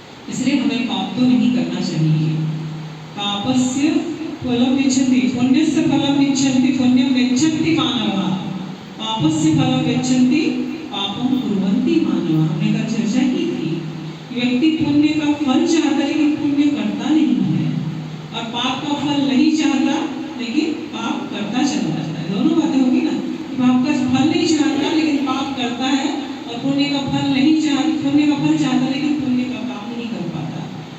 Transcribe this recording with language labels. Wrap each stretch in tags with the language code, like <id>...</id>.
<hi>इसलिए हमें पाप तो नहीं करना चाहिए।</hi> <sa>पापस्य फलम गच्छति, पुण्यस्य फलम गच्छति, पुण्यम गच्छन्ति मानवा, पापस्य फलम गच्छन्ति पापम कुर्वन्ति मानवा।</sa> <hi>हमने कल चर्चा की थी, व्यक्ति पुण्य का फल चाहता लेकिन पुण्य करता नहीं है, और पाप का फल नहीं चाहता लेकिन पाप करता चला जाता है। दोनों बातें होगी ना, पाप का फल नहीं चाहता लेकिन पाप करता है, और पुण्य का फल नहीं चाहता, पुण्य का फल चाहता लेकिन पुण्य का काम नहीं कर पाता।</hi>